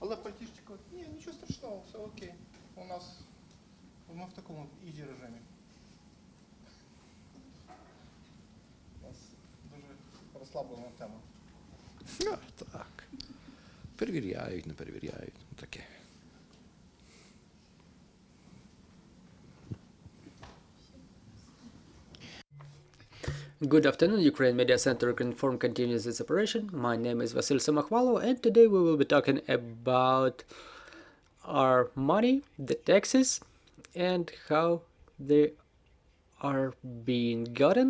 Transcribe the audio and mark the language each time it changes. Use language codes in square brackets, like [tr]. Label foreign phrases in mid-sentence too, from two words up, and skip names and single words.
[uk] Але пальтішечко, ні, нічого страшного, все окей. У нас, ми в такому ізі режимі. У нас дуже розслаблена тема. Так. Перевіряють, не перевіряють. Таке. [en] Good afternoon, Ukraine Media Center Ukrinform continues its operation. My name is Vashchuk, and today we will be talking about our money, the taxes, and how they are being gotten.